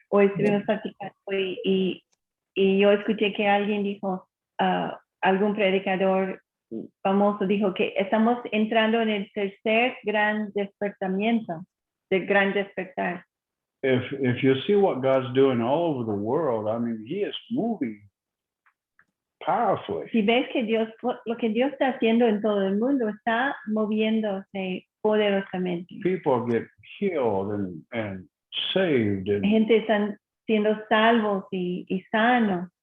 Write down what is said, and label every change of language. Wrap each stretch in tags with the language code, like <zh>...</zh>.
<es>Hoy estuvimos platicando y yo escuché que alguien dijo, algún predicador famoso dijo que estamos entrando en el tercer gran despertamiento, del gran despertar.</es> <en>If you see what God's doing all over the world, I mean, He is moving powerfully.</en> <es>Si ves que Dios, lo que Dios está haciendo en todo el mundo, está moviéndose poderosamente.</es> <en>People get healed and saved, and</en> <es>Gente están siendo salvos y sanos.</es>